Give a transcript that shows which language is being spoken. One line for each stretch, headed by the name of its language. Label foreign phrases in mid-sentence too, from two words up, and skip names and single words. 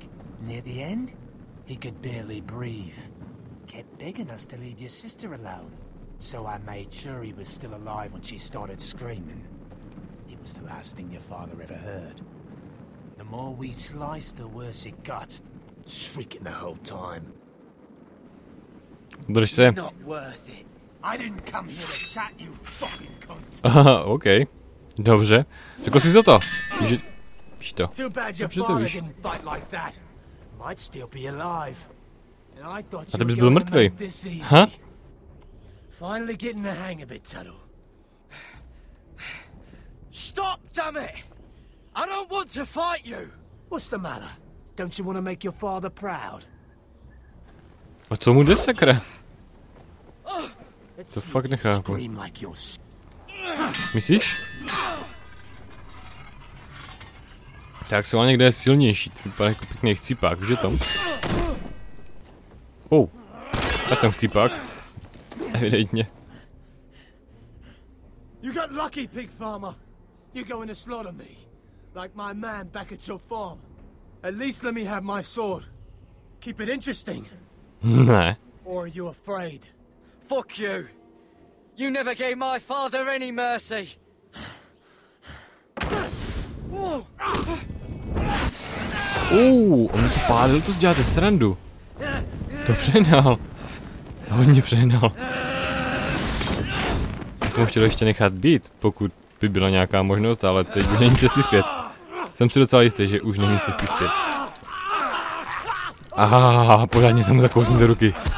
English: Near the end, he could barely breathe. Kept begging us to leave your sister alone. So I made sure he was still alive when she started screaming. It was the last thing your father ever heard. The more we sliced, the worse it got. Shrieking the whole time.
Czech: Drž se.
English: Not worth it. I didn't come here to chat, you fucking cunt.
Czech: Aha, OK. Dobře. Řekl jsi za to. Že... Víš to.
English: Too bad your father didn't fight like that. Might still be alive. And I thought
Czech: A ty bys byl mrtvej. Ha?
English: Finally getting the hang of it, Tuttle. Stop, damn it! I don't want to fight you! What's the matter? Don't you want to make your father proud?
Czech: A co mu jde, sakra? To fakt nechápu. Myslíš? Tak se někde je silnější, to vypadá jako pěkný chcípák, víš to? Já jsem chcípák. Evidentně.
English: You got lucky, pig farmer. You're going to slaughter me, like my man back at your farm. At least let me have my sword. Keep it interesting.
Czech: Ne.
English: Or are you afraid? Fuck you! You never gave my father any mercy!
Czech: On to pálil, to si děláte srandu. To přehnal. To hodně přehnal. Já jsem ho chtěl ještě nechat být, pokud by byla nějaká možnost, ale teď už není cesty zpět. Jsem si docela jistý, že už není cesty zpět. Pořádně jsem mu zakousnul do ruky.